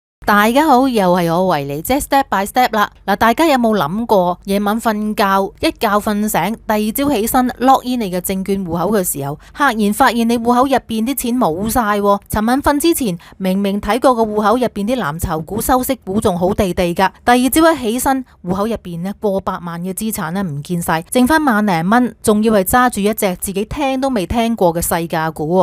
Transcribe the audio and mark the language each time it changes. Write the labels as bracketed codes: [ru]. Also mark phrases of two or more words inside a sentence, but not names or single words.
[yue] 大家好，又係我維尼姐 [en] step by step [yue] 啦。嗱，大家有冇諗過夜晚瞓覺，一覺瞓醒，第二朝起身 log in 你嘅證券戶口嘅時候，赫然發現你戶口入邊啲錢冇晒。尋晚瞓之前明明睇過個戶口入邊啲藍籌股、收息股仲好地地噶，第二朝一起身，戶口入邊咧過百萬嘅資產咧唔見晒，剩翻萬零蚊，仲要係揸住一隻自己聽都未聽過嘅細價股。